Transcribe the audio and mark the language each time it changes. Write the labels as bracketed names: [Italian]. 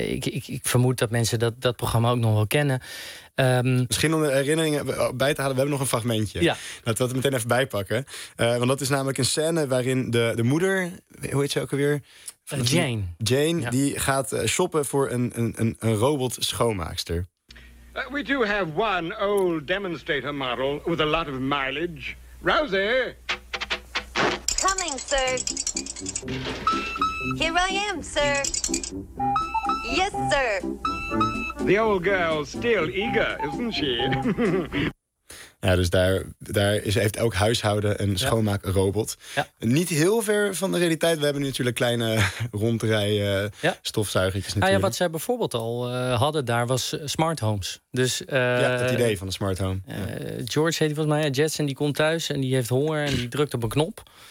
[Dutch] Ik vermoed dat mensen dat programma ook nog wel kennen. Misschien om de herinneringen bij te halen. We hebben nog een fragmentje. Ja. Laten we dat meteen even bijpakken. Want dat is namelijk een scène waarin de moeder, hoe heet ze ook alweer? Jane, ja, die gaat shoppen voor een robot schoonmaakster. [English] We do have one old demonstrator model with a lot of mileage. Rosie! Coming, sir. Here I am, sir. Yes, sir. The old girl's still eager, isn't she? [Dutch] Ja, dus daar heeft elk huishouden een schoonmaakrobot. Ja. Niet heel ver van de realiteit. We hebben nu natuurlijk kleine rondrijen stofzuigertjes. Ja, wat zij bijvoorbeeld al hadden daar was smart homes. Dus, het idee van een smart home. George heet hij volgens mij. Ja, Jetson, die komt thuis en die heeft honger en die drukt op een knop.